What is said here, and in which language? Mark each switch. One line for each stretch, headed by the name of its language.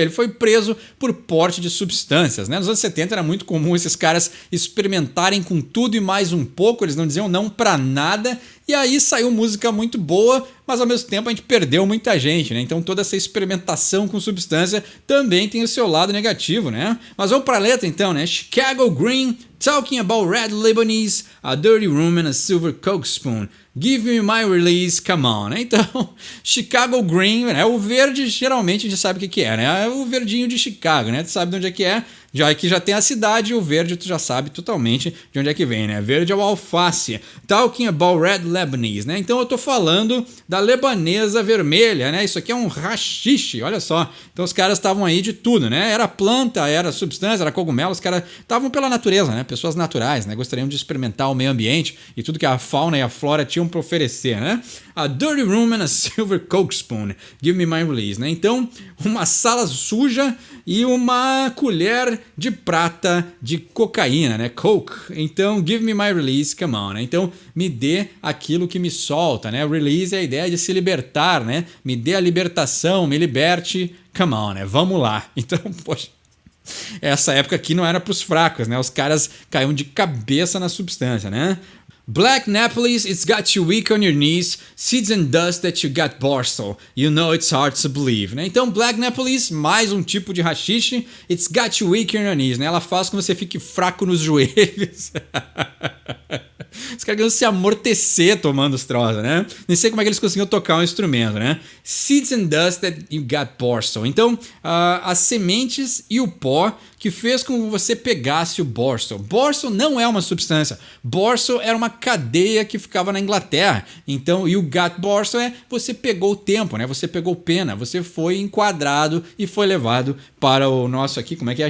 Portuguese: Ele foi preso por porte de substâncias, né? Nos anos 70 era muito comum esses caras experimentarem com tudo e mais um pouco, eles não diziam não pra nada. E aí saiu música muito boa, mas ao mesmo tempo a gente perdeu muita gente, né? Então toda essa experimentação com substância também tem o seu lado negativo, né? Mas vamos pra letra então, né?
English: Chicago Green, talking about red Lebanese, a dirty room and a silver coke spoon. Give me my release, come on.
Portuguese: Então, Chicago Green, né? O verde geralmente a gente sabe o que é, né? É o verdinho de Chicago, né? Tu sabe de onde é que é. Já que já tem a cidade, o verde tu já sabe totalmente de onde é que vem, né? Verde é o alface.
English: Talking about red Lebanese, né?
Portuguese: Então eu tô falando da lebanesa vermelha, né? Isso aqui é um haxixe, olha só. Então os caras estavam aí de tudo, né? Era planta, era substância, era cogumelo, os caras estavam pela natureza, né? Pessoas naturais, né? Gostariam de experimentar o meio ambiente e tudo que a fauna e a flora tinham para oferecer, né?
English: A dirty room and a silver coke spoon. Give me my release, né?
Portuguese: Então, uma sala suja e uma colher de prata de cocaína, né? Coke. Então,
English: give me my release, come on,
Portuguese: né? Então, me dê aquilo que me solta, né? Release é a ideia de se libertar, né? Me dê a libertação, me liberte,
English: come on,
Portuguese: né? Vamos lá. Então, poxa, essa época aqui não era pros fracos, né? Os caras caíam de cabeça na substância, né?
English: Black Naples, it's got you weak on your knees, seeds and dust that you got Barstool, you know it's hard to believe, né?
Portuguese: Então Black Naples, mais um tipo de haxixe,
English: it's got you weak on your knees,
Portuguese: né? Ela faz com que você fique fraco nos joelhos. Os caras queriam se amortecer tomando os troços, né? Nem sei como é que eles conseguiam tocar um instrumento, né?
English: Seeds and dust that you got Barstool.
Portuguese: Então, as sementes e o pó que fez com que você pegasse o Barstool. Barstool não é uma substância. Barstool era uma cadeia que ficava na Inglaterra. Então, e o got Barstool é você pegou o tempo, né? Você pegou pena, você foi enquadrado e foi levado para o nosso aqui, como é que é?